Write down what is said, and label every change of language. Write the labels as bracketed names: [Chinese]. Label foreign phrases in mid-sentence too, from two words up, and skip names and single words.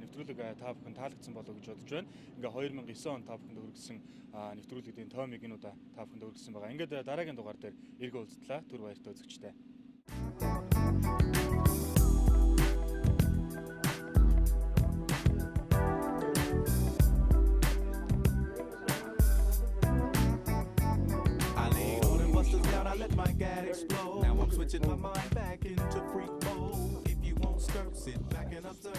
[Mongolian] Нэвтрүүлэг та бүхэнд таалагдсан болов уу гэж бодож байна. Ингээ 2009 он та бүхэнд хүргэсэн нэвтрүүлгүүдийн томыг энэ удаа та бүхэнд хүргэсэн байгаа. Ингээд дараагийн дугаар дээр эргөө уулзтлаа. Түр баяртай үзэгчтэй. [English] I laid all them busters down, I let my gat explode. Now I'm switching my mind back into freak mode. If you won't skirt, sit back and observe.